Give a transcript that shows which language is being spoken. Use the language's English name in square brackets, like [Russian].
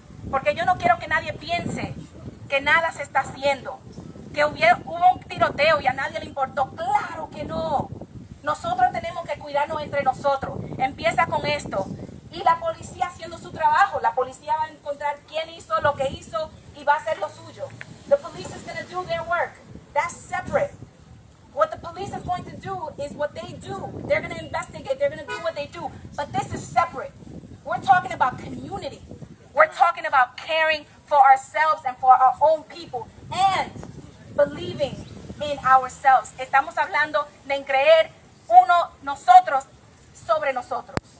[Spanish] Porque yo no quiero que nadie piense que nada se está haciendo, que hubo un tiroteo y a nadie le importó. Claro que no. Nosotros tenemos que cuidarnos entre nosotros. Empieza con esto. Y la policía haciendo su trabajo. La policía va a encontrar quién hizo lo que hizo y va a hacer lo suyo. [English] The police is going to do their work. That's separate. What the police is going to do is what they do. They're going to investigate. They're going to do what they do. But this is separate. We're talking about community. We're talking about caring for ourselves and for our own people and believing in ourselves. [Spanish] Estamos hablando de creer nosotros sobre nosotros.